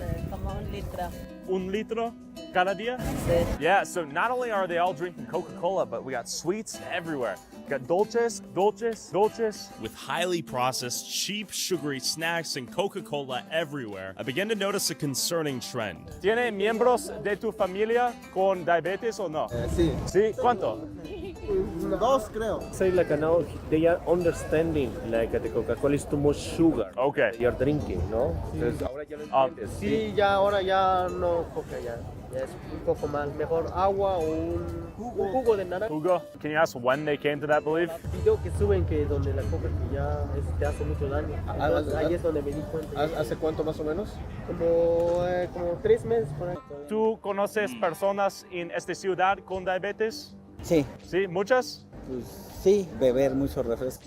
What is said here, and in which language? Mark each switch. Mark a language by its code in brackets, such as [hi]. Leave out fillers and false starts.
[es] Como 1 litro. 1 litro cada día? [en] Yeah, so not only are they all drinking Coca-Cola, but we got sweets everywhere. We got dulces. With highly processed, cheap, sugary snacks and Coca-Cola everywhere, I began to notice a concerning trend. [es] ¿Tiene miembros de tu familia con diabetes o no? Sí. ¿Sí? ¿Cuánto? 2 creo. [en] Say like now they are understanding like the Coca-Cola is too much sugar. Okay. You're drinking, no? [es] Entonces ahora ya lo entiendes. Sí, ya ahora ya no Coca ya es un poco más. Mejor agua o un jugo de naranja. [en] Hugo, can you ask when they came to that belief? [es] Video que suben que donde la Coca que ya te hace mucho daño. Entonces, ahí es donde me di cuenta. ¿Hace cuánto más o menos? Como 3 meses por ahí. ¿Tú conoces personas en esta ciudad con diabetes? Sí. ¿Sí? ¿Muchas? Pues sí, beber mucho refresco.